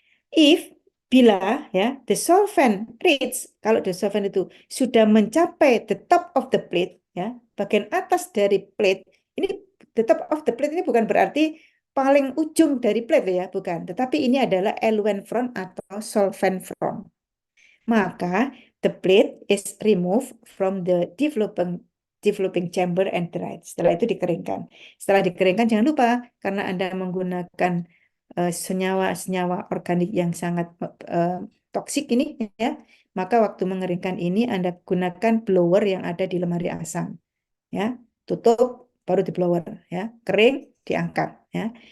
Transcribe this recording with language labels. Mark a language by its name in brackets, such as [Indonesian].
[English] If [Indonesian] bila ya [English] the solvent reach, [Indonesian] kalau [English] the solvent [Indonesian] itu sudah mencapai [English] the top of the plate, [Indonesian] ya, bagian atas dari plate, ini the top of the plate ini bukan berarti paling ujung dari plate ya, bukan, tetapi ini adalah eluent front atau solvent front. [English] Maka the plate is removed from the developing chamber and dried. [Indonesian] Setelah itu dikeringkan. Setelah dikeringkan jangan lupa karena Anda menggunakan senyawa-senyawa organik yang sangat toksik ini ya, maka waktu mengeringkan ini Anda gunakan blower yang ada di lemari asam ya, tutup baru di blower ya, kering diangkat ya.